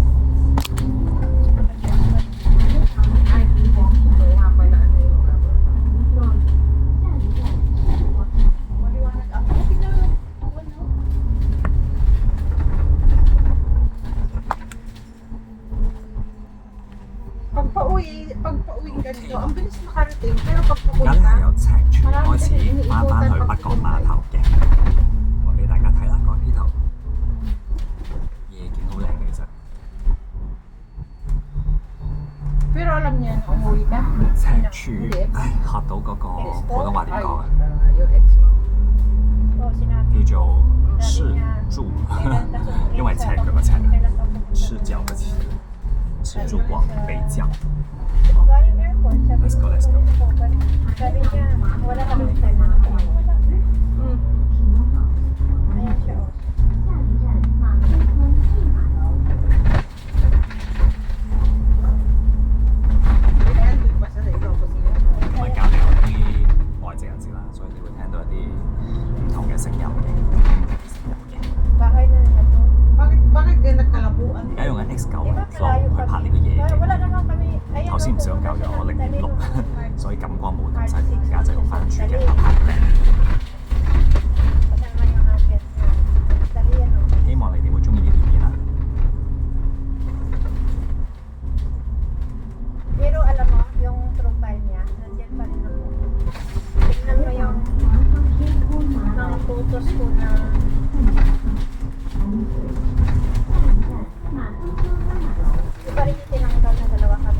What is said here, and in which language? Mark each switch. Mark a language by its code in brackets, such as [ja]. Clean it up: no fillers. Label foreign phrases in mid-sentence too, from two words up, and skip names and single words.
[tl] Ay, ito nga pala ano yung maliwanag ako. Pagpa-uwi ganito, ang bilis makarating. Pero [yue] 而 [tl] pagpupunta, [yue] 家由赤柱開始翻返去北角碼頭嘅，我俾大家睇啦，個呢頭夜景好靚嘅其實。 [tl] pero alam niya na umuwi ka. [yue] 赤柱，唉，學到嗰個普通話點講啊？ [tl] yung ex mo. Oo, sinabi. [yue] 叫做赤 [tl] Sabi niya, [yue] 柱， [tl] kailan ka sumuwi [yue] 因為赤 [tl] sa- [yue] 腳嘅赤， [tl] kailan ka pupunta [yue] 赤腳嘅赤，赤柱廣北角。 [tl] Galing airport, sabi [en] Let's go, [tl] ko, [en] let's go. [tl] sabi niya, wala ka rin tayo. Wala. Ayan siya, oh. Nandun pa siya sa Ilocos niya. [yue] 因為隔離有啲外籍人士啦，所以你會聽到一啲唔同嘅聲音嘅。 [tl] Bahay na niya to. Bakit din nagkalabuan? [yue] 而家用緊 X9 [tl] Di ba [en] Flow [tl] malayo [yue] 去拍呢個夜景。 [tl] Wala naman kami. Ayan, [yue] 頭先唔想搞咗我零點六，所以感光冇咁犀利，而家就用翻主鏡頭拍靚。 [tl] Kasi naman yung akin. Dali yan, oh. [yue] 希望你哋會中意呢條片啦。 [tl] Pero alam mo, yung profile niya, nandiyan pa rin ako. Tignan mo yung mga photos ko na di pa rin yung tinanggal na dalawa kami.